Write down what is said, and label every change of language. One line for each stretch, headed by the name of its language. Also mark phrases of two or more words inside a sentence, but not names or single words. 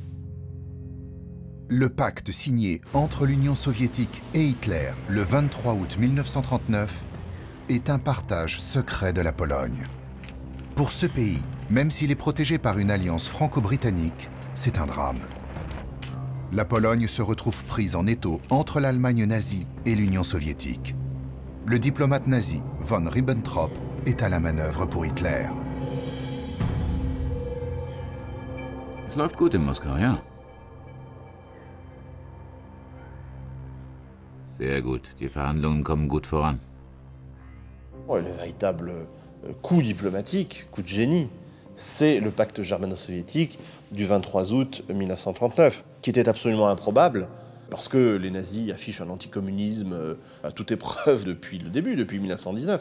French: Le pacte signé entre l'Union soviétique et Hitler le 23 août 1939 est un partage secret de la Pologne. Pour ce pays, même s'il est protégé par une alliance franco-britannique, c'est un drame. La Pologne se retrouve prise en étau entre l'Allemagne nazie et l'Union soviétique. Le diplomate nazi von Ribbentrop est à la manœuvre pour Hitler.
German: Es läuft gut in Moskau, ja. Sehr gut. Die Verhandlungen kommen gut voran.
French: Le véritable coup diplomatique, coup de génie, c'est le pacte germano-soviétique du 23 août 1939, qui était absolument improbable, parce que les nazis affichent un anticommunisme à toute épreuve depuis le début, depuis 1919.